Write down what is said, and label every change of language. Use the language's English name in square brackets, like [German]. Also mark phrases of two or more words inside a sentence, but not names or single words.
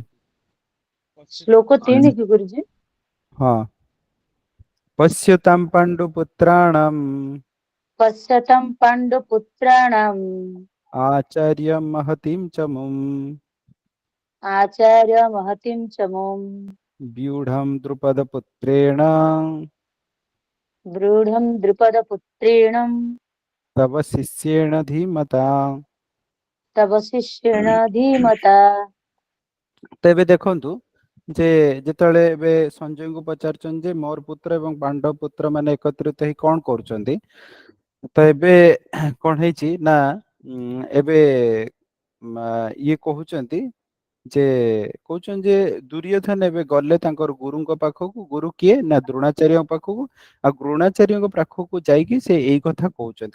[Odia] ଶ୍ଲୋକ 3 କି ଗୁରୁଜୀ? [Sanskrit] ହଁ ପଶ୍ୟତାମ୍ ପାଣ୍ଡୁ ପୁତ୍ରାଣମ୍ ପଶ୍ୟତାମ୍ ପାଣ୍ଡୁ ପୁତ୍ରାଣାମ୍ ଆଚାର୍ଯ୍ୟ ମହତିಂ ଚ ମୁମ୍ ଆଚାର୍ୟ ମହତିಂ ଚମୁମ୍ व्यूढं द्रुपदपुत्रेण ବୃଢଂ ଦ୍ରୁପଦ ପୁତ୍ରେଣ तव शिष्येण धीमता। ତବ ଶିଷ୍ୟେଣ ଧୀମତା। [Odia] ତ ଏବେ ଦେଖନ୍ତୁ ଯେ ଯେତେବେଳେ ଏବେ ସଞ୍ଜୟଙ୍କୁ ପଚାରୁଛନ୍ତି ଯେ ମୋର ପୁତ୍ର ଏବଂ ପାଣ୍ଡବ ପୁତ୍ର ମାନେ ଏକତ୍ରିତ ହେଇ କଣ କରୁଛନ୍ତି, ତ ଏବେ କଣ ହେଇଛି ନା ଏବେ ଇଏ କହୁଛନ୍ତି ଯେ କହୁଛନ୍ତି ଯେ ଦୁର୍ଯ୍ୟୋଧନ ଏବେ ଗଲେ ତାଙ୍କର ଗୁରୁଙ୍କ ପାଖକୁ, ଗୁରୁ କିଏ ନା ଦ୍ରୋଣାଚାର୍ଯ୍ୟଙ୍କ ପାଖକୁ, ଆଉ ଦ୍ରୋଣାଚାର୍ଯ୍ୟଙ୍କ ପାଖକୁ ଯାଇକି ସେ ଏଇ କଥା କହୁଛନ୍ତି।